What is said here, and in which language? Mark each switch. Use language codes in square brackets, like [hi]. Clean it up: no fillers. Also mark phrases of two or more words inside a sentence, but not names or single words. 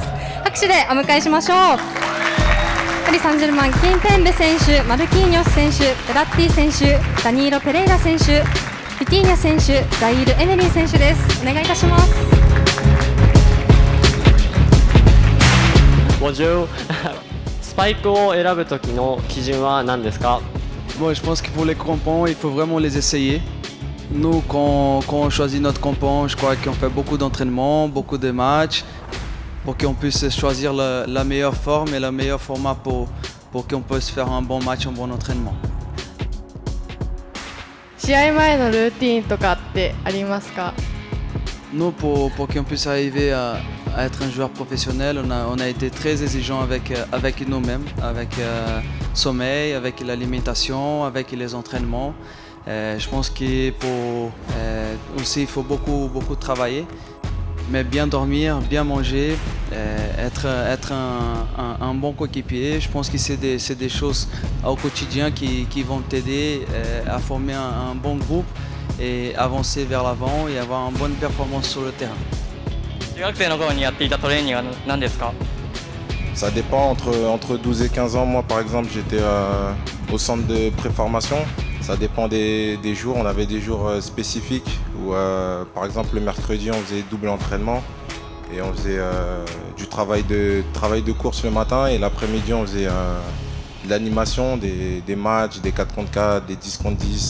[ja] 拍手でお迎えしましょう。パリ・サンジェルマン、キンペンベ選手、マルキーニョス選手、ベラッティ選手、ダニーロ・ペレイラ選手、ビティーニャ選手、ザイール・エメリー選手です。お願いいたします。 Bonjour スパイクを選ぶ時の基準は何ですか？ [fr] Moi, je pense que pour les crampons, il faut vraiment les essayer. Nous, quand on choisit notre crampon, je crois qu'on fait beaucoup d'entraînements, beaucoup de matchs, pour qu'on puisse choisir la meilleure forme et le meilleur format pour qu'on puisse faire un bon match, un bon entraînement. [ja] 試合前のルーティーンとかってありますか？ [fr] Nous, pour qu'on puisse arriver à être un joueur professionnel, on a été très exigeant avec nous-mêmes, avec sommeil, avec l'alimentation, avec les entraînements. Je pense qu'il faut aussi il faut beaucoup travailler, mais bien dormir, bien manger, être un bon coéquipier. Je pense que c'est des choses au quotidien qui vont t'aider à former un bon groupe et avancer vers l'avant et avoir une bonne performance sur le terrain. [ja] 中学生の頃にやっていたトレーニングは何ですか？ [fr] Ça dépend entre 12 et 15 ans. Moi, par exemple, j'étais au centre de préformation. Ça dépend des jours. On avait des jours spécifiques où, par exemple, le mercredi, on faisait double entraînement et on faisait du travail de course le matin et l'après-midi, on faisait de l'animation, des matchs, des 4 contre 4, des 10 contre 10.